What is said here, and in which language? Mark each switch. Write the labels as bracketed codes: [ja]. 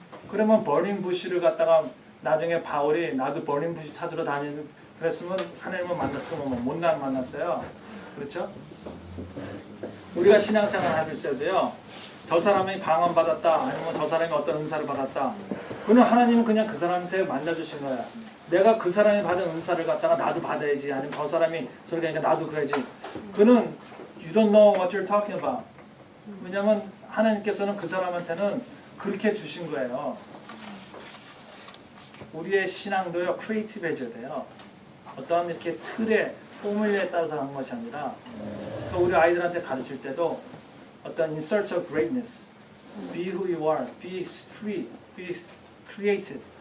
[ko] 그러면 버닝 부시를 갖다가 나중에 바울이 나도 버닝 부시 찾으러 다니는 그랬으면 하나님을 만났으면 못 만났어요. 그렇죠? 우리가 신앙생활을 할 때도요. 저 사람이 방언 받았다 아니면 저 사람이 어떤 은사를 받았다. 그는 하나님은 그냥 그 사람한테 만나주신 거야. 내가 그 사람이 받은 은사를 갖다가 나도 받아야지. 아니면 저 사람이 저렇게 하니까 나도 그래야지. [en] 그는 you don't know what you're talking about. [ko] 왜냐하면 하나님께서는 그 사람한테는 그렇게 주신 거예요. 우리의 신앙도요. 크리에이티브해져야 돼요. 어떤 이렇게 틀에 포뮬러에 따라서 하는 것이 아니라 또 우리 아이들한테 가르칠 때도 어떤 [en] in search of greatness, be who you are, be free, be creative.